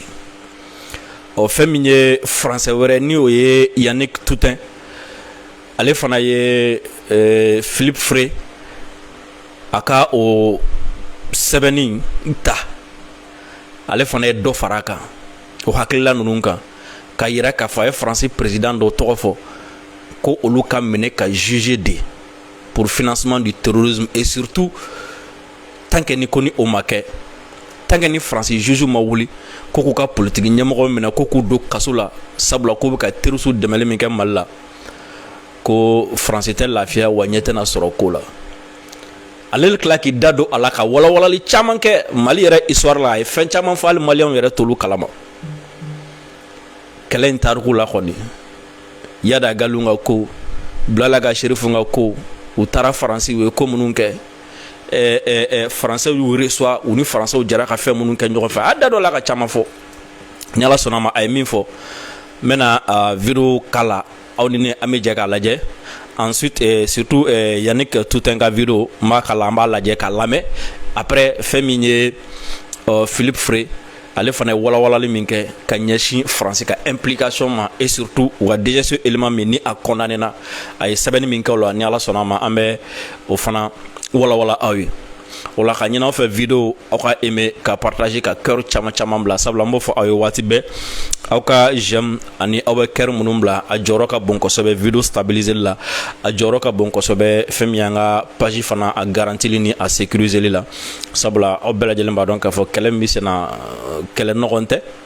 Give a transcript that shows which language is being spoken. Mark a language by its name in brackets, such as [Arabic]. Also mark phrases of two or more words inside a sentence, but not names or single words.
[Bambara] Fɛn min ye français wɛrɛ ni o ye Yannick Toutain ale fana ye Philippe Frey a ka o sɛbɛnni ta ale fana ye dɔ fara a kan o hakilila ninnu kan ka yira k'a fɔ a ye France président dɔ tɔgɔ fɔ ko olu ka minɛ ka [French] juger de pour financement du terrorisme et surtout tant que [Bambara] ni ko ni o ma kɛ [French] tant que [Bambara] ni France juge ma wuli ko k'u ka politique ɲɛmɔgɔ minɛ ko k'u don kaso la sabula k'u bɛ ka terroriste dɛmɛli min kɛ Mali la ko France tɛ lafiya wa ɲɛ tɛna sɔrɔ ko la. Ale tila k'i da don a la ka walawalali caman kɛ Mali yɛrɛ histoire la a ye fɛn caman fɔ hali maliyɛnw yɛrɛ t'olu kalama. Kɛlɛ in tariku la kɔni Yada Gallo ka ko Blala ka Sherifu ka ko u taara France u ye ko minnu kɛ français y'u reçoit u ni français jara ka fɛn minnu kɛ ɲɔgɔn fɛ a da dɔ la ka caman fɔ ni Ala sɔnna ma a ye min fɔ n bɛna vidéo kala aw ni ne an bɛ jɛ k'a lajɛ [French] ensuite surtout [Bambara] Yannick Toutain ka vidéo n b'a kala an b'a lajɛ k'a lamɛn après fɛn min ye Philippe Frey ale fana ye walawalali min kɛ ka ɲɛsin France ka implication ma [French] et surtout [Bambara] u ka DGC élément min ni a condamné na a ye sɛbɛnni min kɛ o la ni Ala sɔnna ma an bɛ o fana walawala aw ye o la ka ɲini aw fɛ vidéo aw ka aimer ka partager ka cœur caman bila sabula n b'o fɔ aw ye waati bɛɛ aw ka j'aime ani aw bɛ cœur minnu bila a jɔyɔrɔ ka bon kosɛbɛ [French] vidéo stabiliser [Bambara] la a jɔyɔrɔ ka bon kosɛbɛ fɛn min y'an ka page fana a garantili ni a sécuriser la sabula aw bɛɛ lajɛlen b'a dɔn k'a fɔ kɛlɛ min bɛ sen na kɛlɛ nɔgɔn tɛ